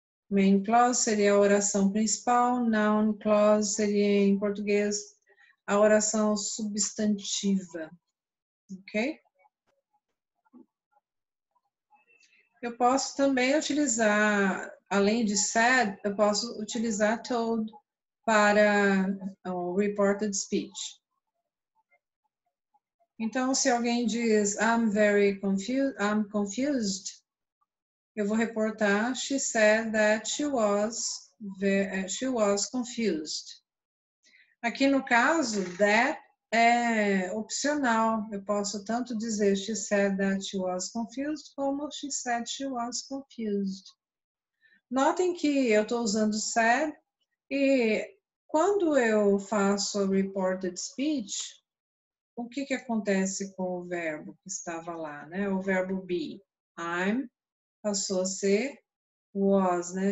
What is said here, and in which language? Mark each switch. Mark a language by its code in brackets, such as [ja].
[pt] Main clause seria a oração principal, noun clause seria, em português, a oração substantiva. Ok? Eu posso também utilizar, além de said, eu posso utilizar told para o reported speech. Então, se alguém diz [en] I'm very confused, I'm confused, [pt] eu vou reportar [en] she said that she was confused. [pt] Aqui no caso, that é opcional. Eu posso tanto dizer [en] she said that she was confused, [pt] como [en] she said she was confused. [pt] Notem que eu estou usando said e quando eu faço a reported speech, o que acontece com o verbo que estava lá, né? O verbo be. I'm passou a ser was, né?